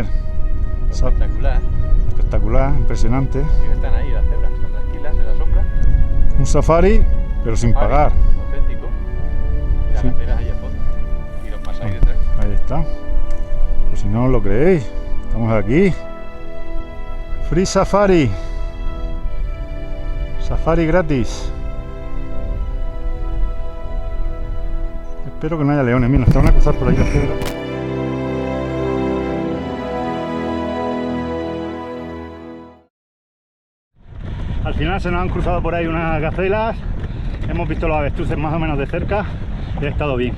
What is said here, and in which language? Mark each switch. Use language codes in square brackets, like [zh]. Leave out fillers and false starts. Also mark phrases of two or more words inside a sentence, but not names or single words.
[es] Espectacular. Espectacular, impresionante. Y están ahí las cebras, están tranquilas en la sombra. Un safari, pero sin pagar. Auténtico. Y las gacelas ahí al fondo. Y los más ahí detrás. Ahí está. Pues si no os lo creéis, estamos aquí. [en] Free Safari. [es] Safari gratis. Espero que no haya leones. Mira, nos te van a cruzar por ahí las cebras. Al final se nos han cruzado por ahí unas gacelas, hemos visto los avestruces más o menos de cerca y ha estado bien.